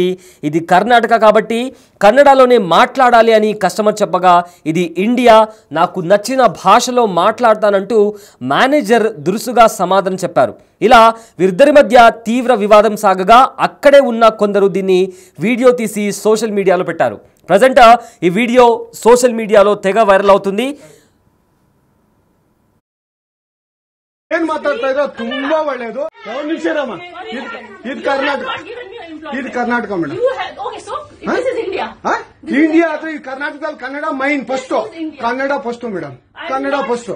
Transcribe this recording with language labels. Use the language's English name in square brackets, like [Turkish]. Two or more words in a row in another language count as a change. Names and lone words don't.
[Telugu] ఇది కర్ణాటక కాబట్టి కన్నడలోనే మాట్లాడాలి అని కస్టమర్ చెప్పగా, ఇది ఇండియా, నాకు నచ్చిన భాషలో మాట్లాడతానంటూ మేనేజర్ దురుసుగా సమాధానం చెప్పారు. ఇలా వీరిద్దరి మధ్య తీవ్ర వివాదం సాగగా అక్కడే ఉన్న కొందరు దీన్ని వీడియో తీసి సోషల్ మీడియాలో పెట్టారు. ప్రజెంట్ ఈ వీడియో సోషల్ మీడియాలో తెగ వైరల్ అవుతుంది. [Kannada] ಏನ್ ಮಾತಾಡ್ತಾ ಇರೋ ತುಂಬಾ ಒಳ್ಳೇದು. ಇದು ಕರ್ನಾಟಕ, ಇದು ಕರ್ನಾಟಕ ಮೇಡಮ್. ಇಂಡಿಯಾ ಅಥವಾ ಈ ಕರ್ನಾಟಕದಲ್ಲಿ ಕನ್ನಡ ಮೈನ್ ಫಸ್ಟ್, ಕನ್ನಡ ಫಸ್ಟ್ ಮೇಡಮ್, ಕನ್ನಡ ಫಸ್ಟ್.